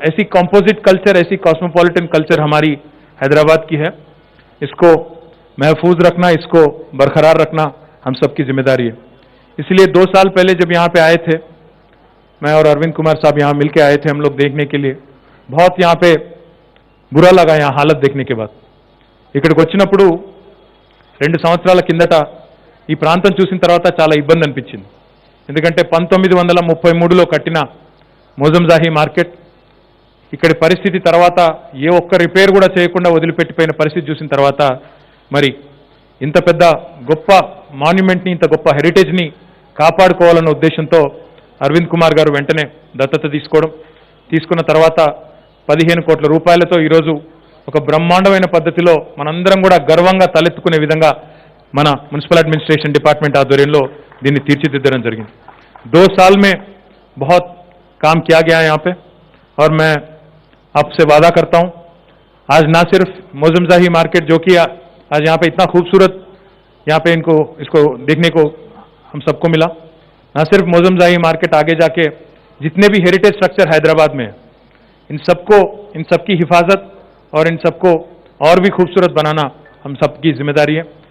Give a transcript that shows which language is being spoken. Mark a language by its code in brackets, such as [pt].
[hi] ऐसी composite culture, ऐसी cosmopolitan culture हमारी हैदराबाद की है। इसको महफूज रखना, इसको बरकरार रखना हम सबकी जिम्मेदारी है। इसलिए 2 साल पहले जब यहाँ पे आए थे, मैं और अरविंद कुमार साहब यहाँ मिलके आए थे हम लोग देखने के लिए। बहुत यहाँ पे बुरा लगा यहाँ हालत देखने के बाद। [te] ఇక్కడికి వచ్చినప్పుడు 2 సంవత్సరాల కిందట ఈ ప్రాంతం చూసిన తర్వాత చాలా ఇబ్బంది అనిపించింది. ఎందుకంటే 1933లో కట్టిన మోజంజాహి మార్కెట్ ఇక్కడి పరిస్థితి తర్వాత ఏ ఒక్క రిపేర్ కూడా చేయకుండా వదిలిపెట్టిపోయిన పరిస్థితి చూసిన తర్వాత మరి ఇంత పెద్ద గొప్ప మాన్యుమెంట్ని, ఇంత గొప్ప హెరిటేజ్ని కాపాడుకోవాలన్న ఉద్దేశంతో అరవింద్ కుమార్ గారు వెంటనే దత్తత తీసుకున్న తర్వాత 15 కోట్ల రూపాయలతో ఈరోజు ఒక బ్రహ్మాండమైన పద్ధతిలో మనందరం కూడా గర్వంగా తలెత్తుకునే విధంగా మన మున్సిపల్ అడ్మినిస్ట్రేషన్ డిపార్ట్మెంట్ ఆధ్వర్యంలో దీన్ని తీర్చిదిద్దడం జరిగింది। [hi] 2 साल में बहुत काम किया गया है यहाँ पे और मैं आपसे वादा करता हूँ आज ना सिर्फ मौजमजाही मार्केट जो कि आज यहाँ पे इतना खूबसूरत यहाँ पे इसको देखने को हम सबको मिला, ना सिर्फ मौजमजाही मार्केट आगे जाके जितने भी हेरिटेज स्ट्रक्चर हैदराबाद में है इन सबकी हिफाजत और इन सबको और भी खूबसूरत बनाना हम सबकी जिम्मेदारी है।